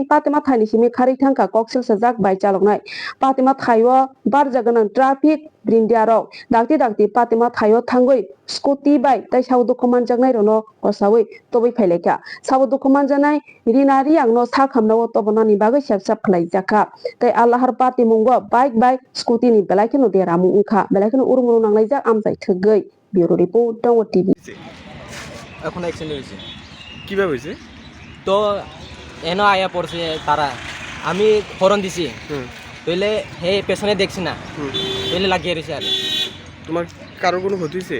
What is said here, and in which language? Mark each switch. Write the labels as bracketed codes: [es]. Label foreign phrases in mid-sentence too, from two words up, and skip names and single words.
[trp] पातेमा थाइनि सिमि खारै थांखा कक्सिल सजाक बाय चालंनाय पातेमा थायो बार जागोनां ट्राफिक ब्रिन्डियारक दागति दागति पातेमा थायो थांगै स्कूटी बाय ताइ साव दखमान जागनाय रनो असावै तबै फाइलायका साव दखमान जानाय रिनारि आंनो सा खामनाव तबनानि बागै सेबसाब खलाय जाका ताइ आल्लाहार पार्टी मुंगो बाइक बाय स्कूटी नि बेलायखनो देरामु उखा बेलायखनो उरुमुरु नांनाय जा आमजाय थगै [en] Bureau report [trp] টাও টিভি [bn] এখন অ্যাক্সিডেন্ট হয়েছে কিভাবে হয়েছে? তো এনে আয়া পড়ছে তারা আমি হরন দিছি তইলে হে পেছনে দেখছি না তইলে লাগিয়ে রয়েছে আর তোমার কারোর কোনো ক্ষতি হয়েছে?